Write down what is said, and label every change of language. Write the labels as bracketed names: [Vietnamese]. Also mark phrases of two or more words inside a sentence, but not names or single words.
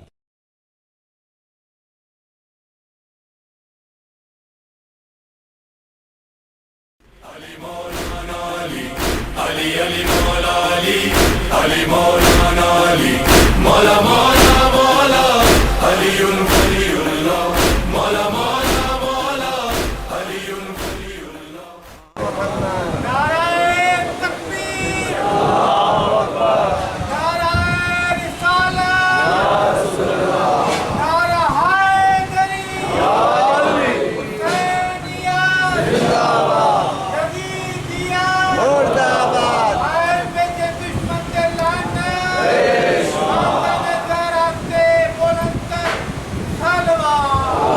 [Arabic] علي مولانا علي علي علي مولا علي علي مولانا علي مولا مولا مولا علي ولي الله مولا مولا مولا علي ولي الله. [Urdu] نعرہ تکبیر، نعرہ رسالت، نعرہ حیدری، حسینیت، یزیدیت، حیل بیت دشمن کے لعنت، محمد زہرا سے بلندتر صلوات۔